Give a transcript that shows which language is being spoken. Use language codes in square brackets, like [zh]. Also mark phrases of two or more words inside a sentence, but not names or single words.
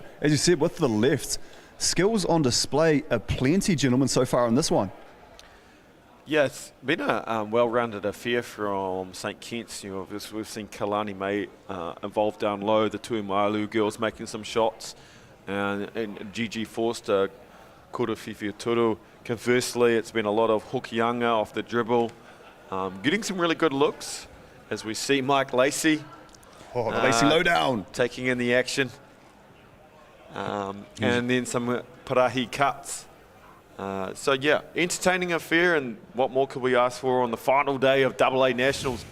[en] As you said, with the left, skills on display aplenty, gentlemen, so far in this one. Yeah, it's been a well-rounded affair from St. Kitts. You know, we've seen Kalani May involved down low, the Tu'umaialu girls making some shots, and Gigi Forster, [mi] kura whiwhi toru. [en] Conversely, it's been a lot of Hokianga off the dribble, getting some really good looks, as we see Mike Lacey. Oh, the Lacey lowdown. Taking in the action. And then some Parahi cuts. So yeah, entertaining affair, and what more could we ask for on the final day of AA Nationals?